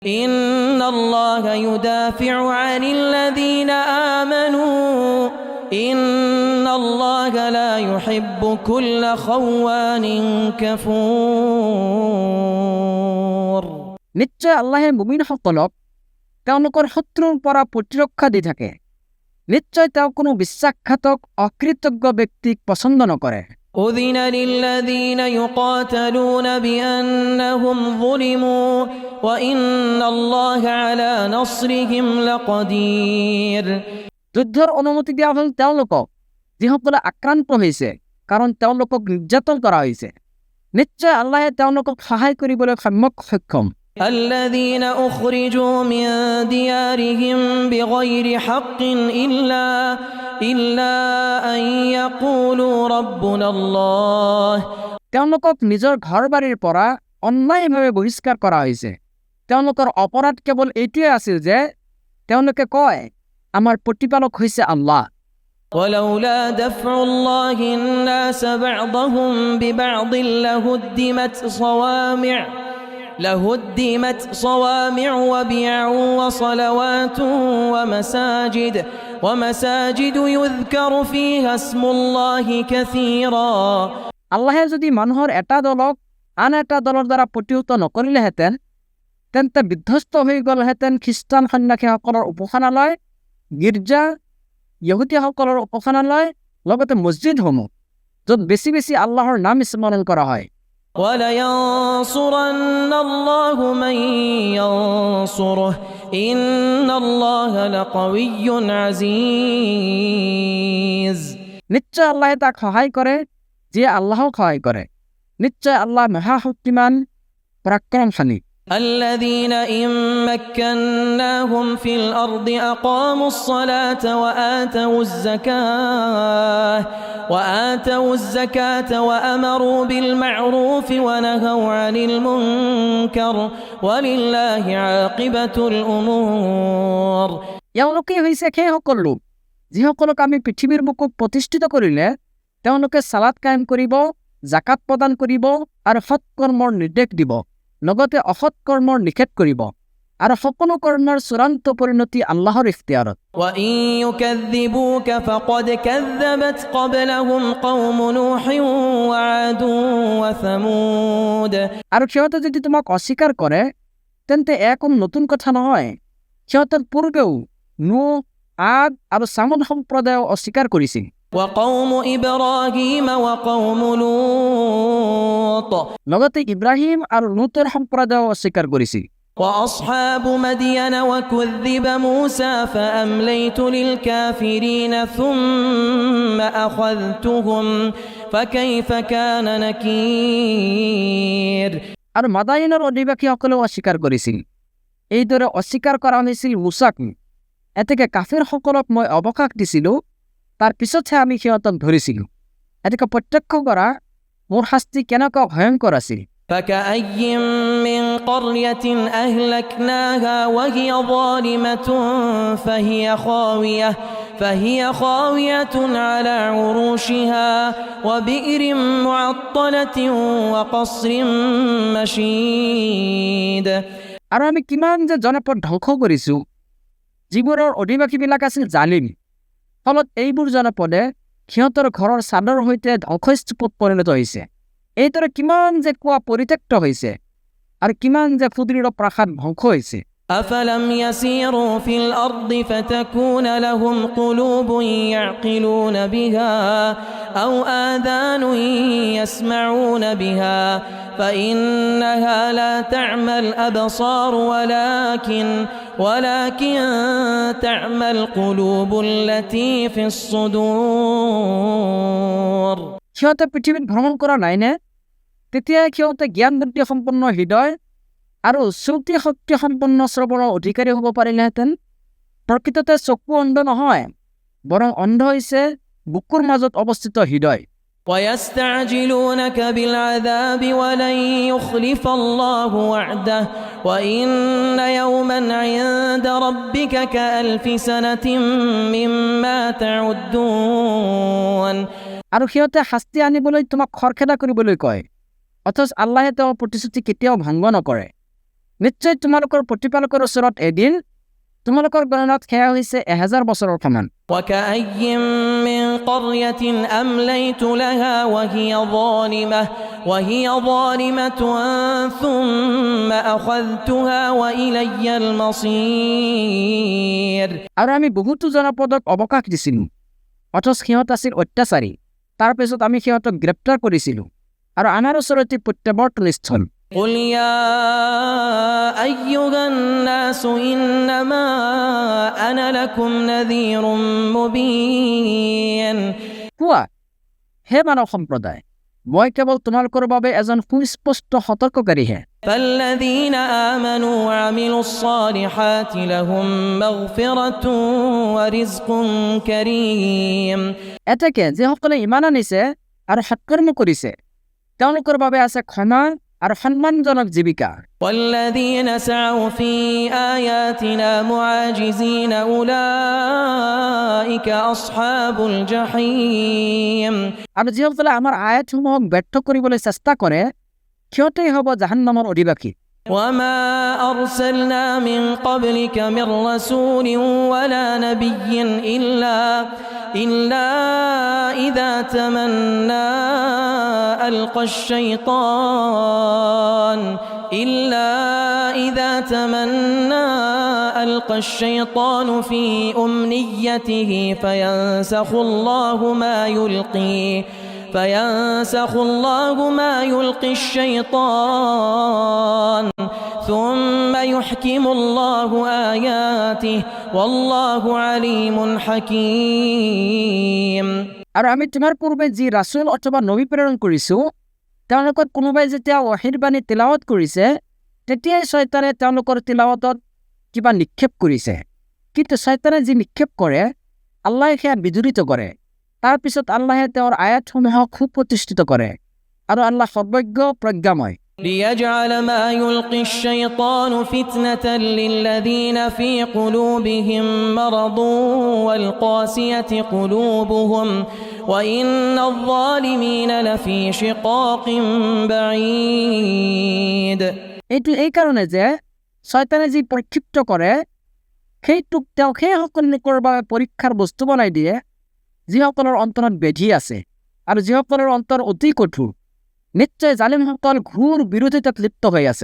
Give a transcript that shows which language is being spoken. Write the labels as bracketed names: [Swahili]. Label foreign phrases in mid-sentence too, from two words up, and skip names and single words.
[Arabic] إن الله يدافع عن الذين آمنوا إن الله لا يحب كل خوان كفور. [Assamese] নিশ্চয় আল্লাহে মুমিনসকলক তেওঁলোকৰ শত্ৰুৰ পৰা প্ৰতিৰক্ষা দি থাকে। নিশ্চয় তেওঁ কোনো বিশ্বাসঘাতক অকৃতজ্ঞ ব্যক্তিক পছন্দ নকৰে। [Arabic] أذن للذين يقاتلون بأنهم ظلموا وإن الله على نصرهم لقدير। [Assamese] যুদ্ধৰ অনুমতি দিয়া হ'ল তেওঁলোকক যিসকলে আক্ৰান্ত হৈছে, কাৰণ তেওঁলোকক নিৰ্যাতন কৰা হৈছে। নিশ্চয় আল্লাহে তেওঁলোকক সহায় কৰিবলৈ সক্ষম। [Arabic] الذين أخرجوا من ديارهم بغير حق إلا أن يقولوا ربنا الله। [Assamese] তেওঁলোকক নিজৰ ঘৰ বাৰীৰ পৰা অন্যায়ভাৱে বহিষ্কাৰ কৰা হৈছে। তেওঁলোকৰ অপৰাধ কেৱল এইটোৱে আছিল যে তেওঁলোকে কয়, আমাৰ প্ৰতিপালক হৈছে আল্লাহ। [Arabic] ولولا دفع الله الناس بعضهم ببعض لهدمت صوامع وبيع وصلوات ومساجد يذكر فيها اسم الله كثيرا। [Assamese] আল্লাহে যদি মানুহৰ এটা দলক আন এটা দলৰ দ্বাৰা প্ৰতিহত নকৰিলেহেঁতেন, তেন্তে বিধ্বস্ত হৈ গ'লহেঁতেন খ্ৰীষ্টান সন্যাসীসকলৰ উপাসনালয়, গীৰ্জা, ইহুদীসকলৰ উপাসনালয়, লগতে মছজিদসমূহ, য'ত বেছি বেছি আল্লাহৰ নাম স্মৰণ কৰা হয়। [Arabic] وَلَيَنصُرَنَّ اللَّهُ مَن يَنصُرُهُ إِنَّ اللَّهَ لَقَوِيٌّ عَزِيزٌ। [Assamese] নিশ্চয় আল্লাহে তাক সহায় কৰে যিয়ে আল্লাহক সহায় কৰে। নিশ্চয় আল্লাহ মহাশক্তিমান, পৰাক্ৰমশালী। [Arabic] الذين إن مكناهم في الأرض أقاموا الصلاة وآتوا الزكاة وأمروا بالمعروف ونهوا عن المنكر ولله عاقبة الأمور। [Assamese] এওঁলোকে হৈছে সেইসকল লোক যিসকলক আমি পৃথিৱীৰ বুকুত প্ৰতিষ্ঠিত কৰিলে তেওঁলোকে সালাত কায়েম কৰিব, জাকাত প্ৰদান কৰিব আৰু সৎ কৰ্মৰ নিৰ্দেশ দিব, লগতে অসৎ কৰ্মৰ নিষেধ কৰিব, আৰু সকলো কৰ্মৰ চূড়ান্ত পৰিণতি আল্লাহৰ ইখতিয়াৰত। [Arabic] وَإِن يُكَذِّبُوكَ فَقَدْ كَذَّبَتْ قَبْلَهُمْ قَوْمُ نُوحٍ وَعَادٌ وَثَمُودَ। [Assamese] আৰু সিহঁতে যদি তোমাক অস্বীকাৰ কৰে তেন্তে কোনো নতুন কথা নহয়। সিহঁতৰ পূৰ্বেও নূহ, আদ আৰু ছামুদ সম্প্ৰদায়ও অস্বীকাৰ কৰিছিল। [Arabic] وقوم إبراهيم وقوم لوط। [Assamese] লগতে ইব্ৰাহিম আৰু লুতৰ সম্প্ৰদায়ও অস্বীকাৰ কৰিছিল। [Arabic] وأصحاب مدين وكذب موسى فأمليت للكافرين ثم أخذتهم فكيف كان نكير। [Assamese] আৰু মাদায়নৰ অধিবাসীসকলেও অস্বীকাৰ কৰিছিল। এইদৰে অস্বীকাৰ কৰা হৈছিল মুছাক। এতেকে কাফিৰসকলক মই অৱকাশ দিছিলোঁ, তাৰ পিছতহে আমি সিহঁতক ধৰিছিলোঁ। এতেকে প্ৰত্যক্ষ কৰা মোৰ শাস্তি কেনেকুৱা ভয়ংকৰ আছিল। [Arabic] فكأي من قرية أهلكناها وهي ظالمة فهي خاوية على عروشها وبئر معطلة وقصر مشيد। [Assamese] আৰু আমি কিমান যে জনপদ ধ্বংস কৰিছোঁ যিবোৰৰ অধিবাসীবিলাক আছিল জালিম। ফলত এইবোৰ জনপদে সিহঁতৰ ঘৰৰ চাদৰ সৈতে ধ্বংসস্তূপত পৰিণত হৈছে। এইদৰে কিমান যে কোৱা পৰিত্যক্ত হৈছে আৰু কিমান যে সুদৃঢ় প্ৰাসাদ ধ্বংস হৈছে। [Arabic] أفلم يسيروا في الأرض فتكون لهم قلوب يعقلون بها أو آذان يسمعون بها فإنها لا تعمى الأبصار ولكن تعمى القلوب التي في الصدور। [Assamese] সিহঁতে পৃথিৱীত ভ্ৰমণ কৰা নাইনে? তেতিয়া সিহঁতে জ্ঞান বুদ্ধি সম্পন্ন হৃদয় আৰু শ্ৰুতি শক্তি সম্পন্ন শ্ৰৱণৰ অধিকাৰী হ'ব পাৰিলেহেঁতেন। প্ৰকৃততে চকু অন্ধ নহয়, বৰং অন্ধ হৈছে বুকুৰ মাজত অৱস্থিত হৃদয়। [Arabic] ويستعجلونك بالعذاب ولن يخلف الله وعده وإن يوما عند ربك كألف سنة مما تعدون। [Assamese] আৰু সিহঁতে শাস্তি আনিবলৈ তোমাক খৰখেদা কৰিবলৈ কয়, অথচ আল্লাহে তেওঁৰ প্ৰতিশ্ৰুতি কেতিয়াও ভংগ নকৰে। নিশ্চয় তোমালোকৰ প্ৰতিপালকৰ ওচৰত এদিন তোমালোকৰ গণনাত সেয়া হৈছে 1000 বছৰৰ সমান। [Arabic] وكأي من قرية أمليت لها وهي ظالمة ثم أخذتها وإلي المصير। [Assamese] আৰু আমি বহুতো জনপদক অৱকাশ দিছিলোঁ, অথচ সিহঁত আছিল অত্যাচাৰী। তাৰপিছত আমি সিহঁতক গ্ৰেপ্তাৰ কৰিছিলোঁ আৰু আমাৰ ওচৰতে প্ৰত্যাৱৰ্তনস্থল। [Arabic] قل يا أيها الناس إنما أنا لكم نذير مبين। [Assamese] কোৱা, হে মানৱ সম্প্ৰদায়, মই কেৱল তোমালোকৰ বাবে এজন সুস্পষ্ট সতৰ্ককাৰীহে। [Arabic] فالذين آمنوا وعملوا الصالحات لهم مغفرة ورزق كريم। [Assamese] এতেকে যিসকলে ইমান আনিছে আৰু সৎকৰ্ম কৰিছে তেওঁলোকৰ বাবে আছে ক্ষমা আৰু সন্মানজনক জীৱিকা। [Arabic] والذين سعوا في آياتنا معاجزين أولئك أصحاب الجحيم। [Assamese] আৰু যিসকলে আমাৰ আয়াতসমূহক ব্যৰ্থ কৰিবলৈ চেষ্টা কৰে সিহঁতেই হ'ব জাহান্নামৰ অধিবাসী। [Arabic] وما أرسلنا من قبلك من رسول ولا نبي إلا إذا تمنى ألقى الشيطان في أمنيته فينسخ الله ما يلقي الشيطان ثم يحكم الله آياته والله عليم حكيم। [Assamese] আৰু আমি তোমাৰ পূৰ্বে যি ৰাছুল অথবা নবী প্ৰেৰণ কৰিছোঁ তেওঁলোকৰ কোনোবাই যেতিয়া ৱাহীৰ বাণী তিলাৱত কৰিছে তেতিয়াই শয়তানে তেওঁলোকৰ তিলাৱতত কিবা নিক্ষেপ কৰিছে, কিন্তু শয়তানে যি নিক্ষেপ কৰে আল্লাহে সেয়া বিজড়িত কৰে। তাৰপিছত আল্লাহে তেওঁৰ আয়াতসমূহক সুপ্ৰতিষ্ঠিত কৰে আৰু আল্লাহ সৰ্বজ্ঞ প্ৰজ্ঞাময়। ليجعل ما يلقي الشيطان فتنة للذين في قلوبهم مرض والقاسية قلوبهم وإن الظالمين لفي شقاق بعيد। এইটো এই কাৰণে যে শয়তানে যি প্ৰক্ষিপ্ত কৰে সেইটোক তেওঁ সেইসকল লোকৰ বাবে পৰীক্ষাৰ বস্তু বনাই দিয়ে যিসকলৰ অন্তৰত বেধি আছে আৰু যিসকলৰ অন্তৰ অতি কঠোৰ। নিশ্চয় জালিমসকল ঘোৰ বিৰোধিতাত লিপ্ত হৈ আছে।